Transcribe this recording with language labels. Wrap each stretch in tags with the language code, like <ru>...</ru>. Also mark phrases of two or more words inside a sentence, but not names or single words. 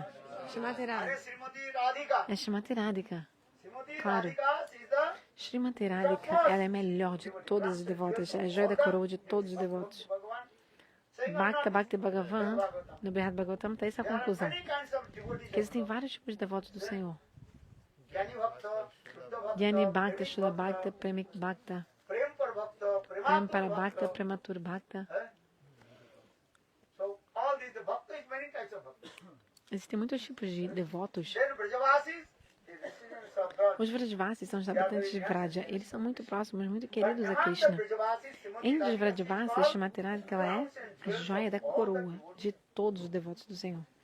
<pt>Shrimati Radhika. É Shrimati Radhika. Claro. Shrimati Radhika, ela é a melhor de todas as devotas. É a joia da coroa de todos os devotos.</pt> <sa>भक्त भक्ति भगवान्,</sa> <pt>no Brihad Bhagavatam, está essa a conclusão. Que existem vários tipos de devotos do Senhor.</pt> <sa>ज्ञानी भक्त शुद्ध भक्त प्रेमिक भक्त प्रेम पर भक्त प्रेमातुर भक्त.</sa> <pt>Existem muitos tipos de devotos. Os Vrajavasis são os habitantes de Vraja. Eles são muito próximos, muito queridos a Krishna. Entre os Vrajavasis, Shrimati Radhika, ela é a joia da coroa de todos os devotos do Senhor.</pt>